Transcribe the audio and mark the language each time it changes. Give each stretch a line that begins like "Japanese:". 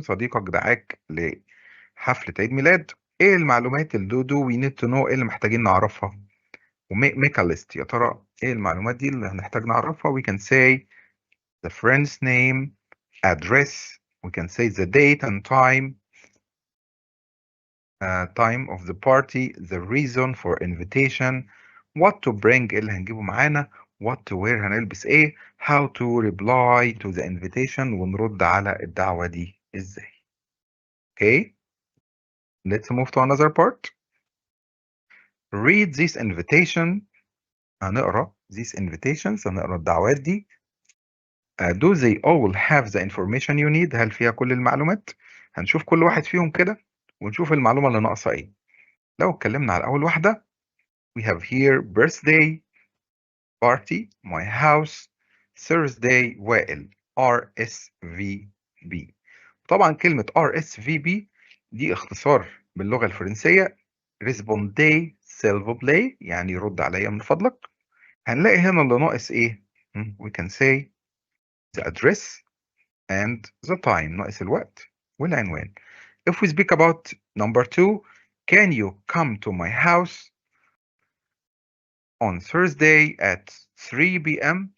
Arabic: صديقك دعاك لحفلة عيد ميلاد. ايه المعلومات اللي
English: we need to know،
Arabic: ايه اللي محتاجين نعرفها؟
English: make a list.
Arabic: يا ترى ايه المعلومات دي اللي هنحتاج نعرفها؟
English: We can say the friend's name, address, we can say the date and time of the party, the reason for invitation, what to bring
Arabic: اللي هنجيبه معانا،
English: what to wear
Arabic: هنلبس ايه،
English: how to reply to the invitation
Arabic: ونرد على الدعوة دي ازاي.
English: Okay, let's move to another part. Read this invitation.
Arabic: هنقرا
English: these invitations،
Arabic: هنقرا الدعوات دي.
English: Do they all have the information you need؟
Arabic: هل فيها كل المعلومات؟ هنشوف كل واحد فيهم كده ونشوف المعلومة اللي ناقصة ايه. لو اتكلمنا على أول واحدة
English: we have here birthday party, my house, Thursday Wael RSVP.
Arabic: طبعا كلمة RSVP دي اختصار باللغة الفرنسية
French: Répondez s'il vous plaît،
Arabic: يعني رد عليا من فضلك. هنلاقي هنا اللي ناقص ايه؟
English: we can say the address and the time.
Arabic: ناقص الوقت والعنوان.
English: If we speak about number 2, can you come to my house on Thursday at 3 p.m.?